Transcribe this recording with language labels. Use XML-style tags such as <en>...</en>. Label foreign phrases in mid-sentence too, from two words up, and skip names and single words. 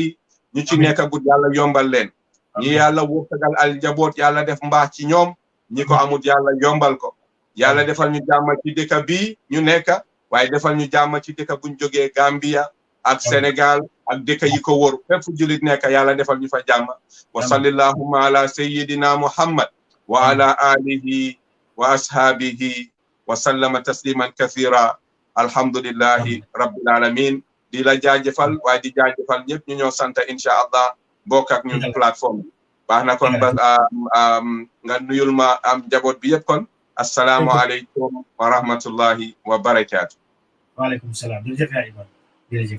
<wo>ñu ci nekkagul yàlla yombal leen ñi yàlla wërsëgal al njaboot yàlla def mbaax ci ñoom ñi ko amut yàlla yombal ko yàlla defal ñu jàmm ci dëkk bii ñu nekk waaye defal ñu jàmm ci dëkk buñ jógee Gambia ak Sénégal ak dëkk yi ko wër fépp fu julit nekk yàlla defal ñu fa jàmm</wo> <ar>وصل اللهم على سيدنا محمد وعلى آله وأصحابه وسلم تسليما كثيرا الحمد لله رب العالمين</ar> <wo>di la jaajëfal waaye di jaajëfal ñëpp ñu ñoo sant</wo> <ar>إن شاء الله</ar> <wo>bokk ak ñun plateforme bi baax na kon ba nga nuyul ma am njaboot bi yëpp kon</wo> <ar>السلام عليكم ورحمة الله وبركاته. وعليكم السلام</ar> <wo>jërëjëf yaa Imam jërëjëf.</wo>